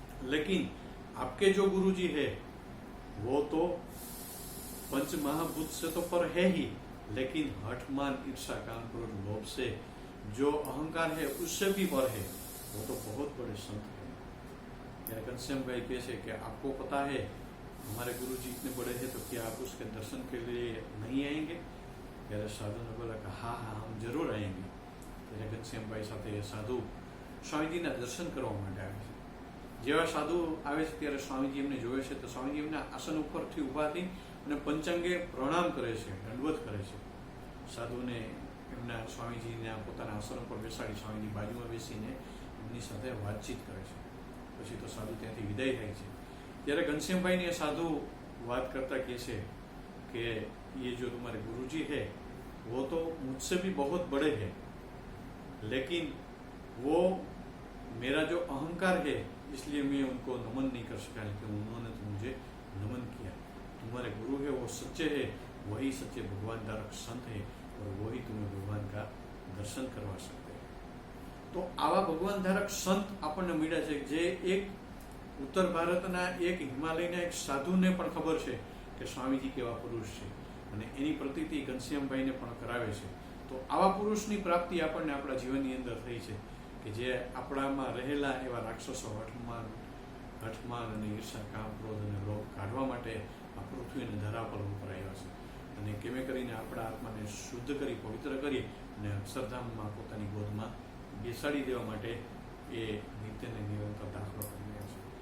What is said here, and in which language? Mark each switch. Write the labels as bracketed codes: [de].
[hi] लेकिन आपके जो गुरुजी है वो तो पंच महाभूत से तो पर है ही, लेकिन हठमान, ईर्षा, काम, क्रोध, लोभ से जो अहंकार है उससे भी पर है, वो तो बहुत बड़े संत है. यार घनश्याम भाई कैसे कि आपको पता है हमारे गुरुजी इतने बड़े हैं तो क्या आप उसके दर्शन के लिए नहीं आएंगे? [gu] ત્યારે સાધુ ને બોલા કે હા હા [hi] हम जरूर आएंगे. [gu] ત્યારે ઘનશ્યામભાઈ સાથે સાધુ સ્વામીજીના દર્શન કરવા માટે આવે છે. જેવા સાધુ આવે છે ત્યારે સ્વામીજી એમને જોવે છે તો સ્વામીજી એમના આસન ઉપરથી ઊભા થઈ અને પંચાંગે પ્રણામ કરે છે, દંડવત કરે છે. સાધુને એમના સ્વામીજીના પોતાના આસન ઉપર બેસાડી સ્વામીજી બાજુમાં બેસીને એમની સાથે વાતચીત કરે છે. પછી તો સાધુ ત્યાંથી વિદાય થાય છે. ત્યારે ઘનશ્યામભાઈને સાધુ વાત કરતા કહે છે [hi] कि ये जो तुम्हारे गुरुजी है वो तो मुझसे भी बहुत बड़े हैं, लेकिन वो मेरा जो अहंकार है इसलिए मैं उनको नमन नहीं कर सका, लेकिन उन्होंने तो मुझे नमन किया. तुम्हारे गुरु है वो सच्चे है, वही सच्चे भगवान धारक संत है और वही तुम्हें भगवान का दर्शन करवा सकते हैं. [gu] तो आवा भगवान धारक संत આપણને મળ્યા છે જે એક ઉત્તર ભારતના એક હિમાલયના એક સાધુને પણ ખબર છે કે સ્વામીજી કેવા પુરુષ છે અને એની પ્રતીતિ ઘનશ્યામભાઈને પણ કરાવે છે. તો આવા પુરુષની પ્રાપ્તિ આપણને આપણા જીવનની અંદર થઈ છે કે જે આપણામાં રહેલા એવા રાક્ષસો હઠમાન અને ઈર્ષા, કામ, ક્રોધ અને લોભ કાઢવા માટે આ પૃથ્વી અને ધરા પર ઉપર આવ્યા છે અને કેમે કરીને આપણા આત્માને શુદ્ધ કરી, પવિત્ર કરી અને અક્ષરધામમાં પોતાની ગોદમાં બેસાડી દેવા માટે એ નિત્યને નિરંતર દાખલો કરી રહ્યા છે.